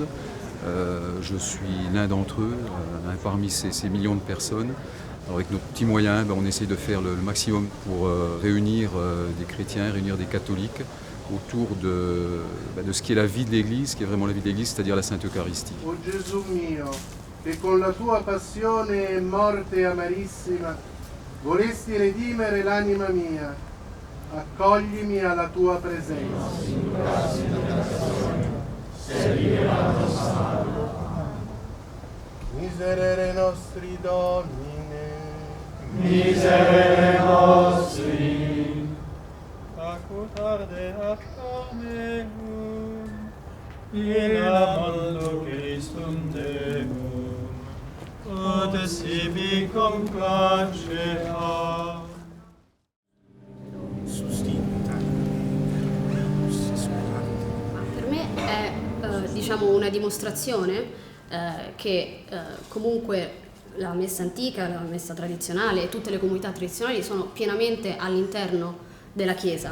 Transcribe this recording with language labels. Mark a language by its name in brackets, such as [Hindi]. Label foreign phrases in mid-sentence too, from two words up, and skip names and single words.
[French] Je suis l'un d'entre eux, parmi ces millions de personnes. Alors avec nos petits moyens, on essaye de faire le maximum pour réunir des chrétiens, réunir des catholiques autour de ce qui est la vie de l'Église, qui est vraiment la vie de l'Église, c'est-à-dire la Sainte Eucharistie. [Italian] O Gesù mio, che con la tua passione e morte amarissima volesti redimere l'anima mia, accoglimi alla tua presenza. [Latin] Miserere nostri Domine, Miserere nostri, acutarde ad meum, in amando Christum Deum, ut sibi complacea. [Italian] Per me è una dimostrazione che comunque la messa antica, la messa tradizionale e tutte le comunità tradizionali sono pienamente all'interno della Chiesa.